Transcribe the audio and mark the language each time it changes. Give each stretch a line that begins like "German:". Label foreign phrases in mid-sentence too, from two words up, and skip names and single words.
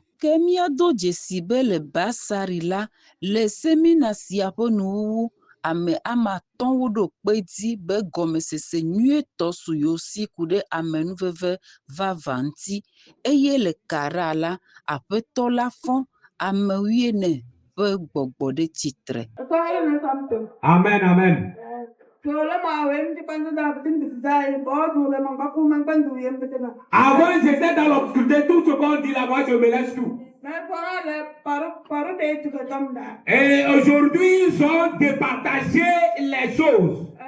Ewe: Ke míado dzesi be le Basari la, le semina sia ƒe nuwuwu, ame atɔ̃wo ɖo kpe dzi be gɔmesese nyuietɔ su yiwo si ku ɖe amenuveve vava ŋuti eye le Kara la, Aƒetɔ la fɔ ame 14 ƒe gbɔgbɔ ɖe tsitre. Amen, amen.
French: Avant, j'étais dans l'obscurité, tout ce qu'on dit là, moi je mélange tout. Et aujourd'hui, ils ont départagé les choses.